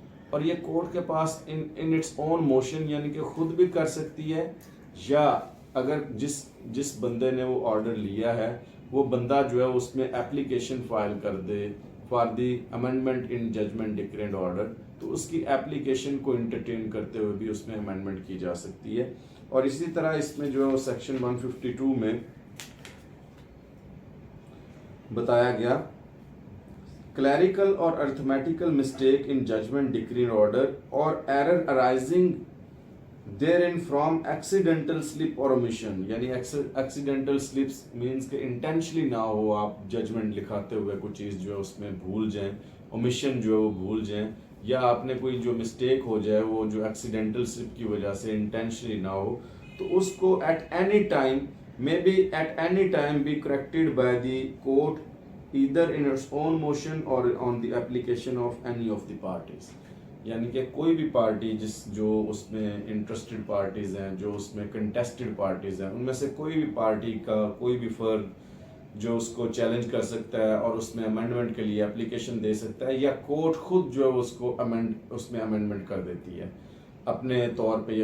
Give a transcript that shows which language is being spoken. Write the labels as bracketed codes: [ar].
[ur] اور یہ کورٹ کے پاس [en] in its own motion, [ur] یعنی کہ خود بھی کر سکتی ہے، یا اگر جس بندے نے وہ آرڈر لیا ہے وہ بندہ جو ہے اس میں اپلیکیشن فائل کر دے [en] for the amendment in judgment, decree and order, [ur] تو اس کی اپلیکیشن کو انٹرٹین کرتے ہوئے بھی اس میں امینڈمنٹ کی جا سکتی ہے. اور اسی طرح اس میں جو ہے وہ سیکشن 152 میں بتایا گیا کلیریکل اور arithmetical [en] mistake in judgment, decree and order [ur] اور error arising [en] therein from accidental slip or omission, [ur] یعنی [en] accidental slips means [ur] کہ intentionally نہ ہو آپ ججمنٹ لکھاتے ہوئے کوئی چیز جو ہے اس میں بھول جائیں، omission جو ہے وہ بھول جائیں، یا آپ نے کوئی جو مسٹیک ہو جائے وہ جو accidental slip کی وجہ سے intentionally نہ ہو، تو اس کو [en] at any time may be at any time be corrected by the court either in its own motion or on the application of any of the parties. [ur] یعنی کہ کوئی بھی پارٹی جو اس میں انٹرسٹڈ پارٹیز ہیں، جو اس میں کنٹیسٹڈ پارٹیز ہیں، ان میں سے کوئی بھی پارٹی کا کوئی بھی فرد جو اس کو چیلنج کر سکتا ہے اور اس میں امینڈمنٹ کے لیے اپلیکیشن دے سکتا ہے، یا کورٹ خود جو ہے اس کو اس میں امینڈمنٹ کر دیتی ہے اپنے طور پہ.